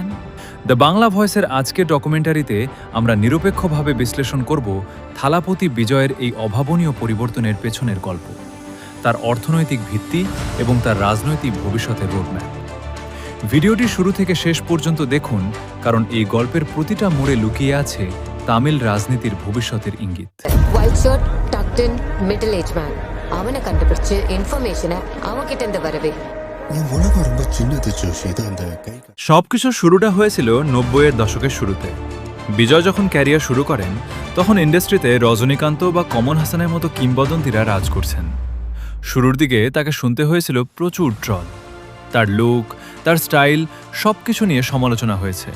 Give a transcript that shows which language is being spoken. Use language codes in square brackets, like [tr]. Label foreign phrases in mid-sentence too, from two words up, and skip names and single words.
[bn] দ্য বাংলা ভয়েসের আজকের ডকুমেন্টারিতে আমরা নিরপেক্ষভাবে বিশ্লেষণ করব থালাপতি বিজয়ের এই অভাবনীয় পরিবর্তনের পেছনের গল্প, তার অর্থনৈতিক ভিত্তি এবং তার রাজনৈতিক ভবিষ্যতের রোডম্যাপ। ভিডিওটি শুরু থেকে শেষ পর্যন্ত দেখুন, কারণ এই গল্পের প্রতিটা মোড়ে লুকিয়ে আছে তামিল রাজনীতির ভবিষ্যতের ইঙ্গিত। [en] white shirt tucked in middle age man [ta] அவனை கண்டுபிடிச்சு [en] ইনফরমেশনে [ta] அவன்கிட்ட இருந்து வரவே [bn] সবকিছু শুরুটা হয়েছিল 90-এর দশকের শুরুতে। বিজয় যখন ক্যারিয়ার শুরু করেন তখন ইন্ডাস্ট্রিতে রজনীকান্ত বা কমল হাসানের মতো কিংবদন্তিরা রাজ করছেন। শুরুর দিকে তাকে শুনতে হয়েছিল প্রচুর ট্রল, তার লুক, তার স্টাইল সবকিছু নিয়ে সমালোচনা হয়েছে।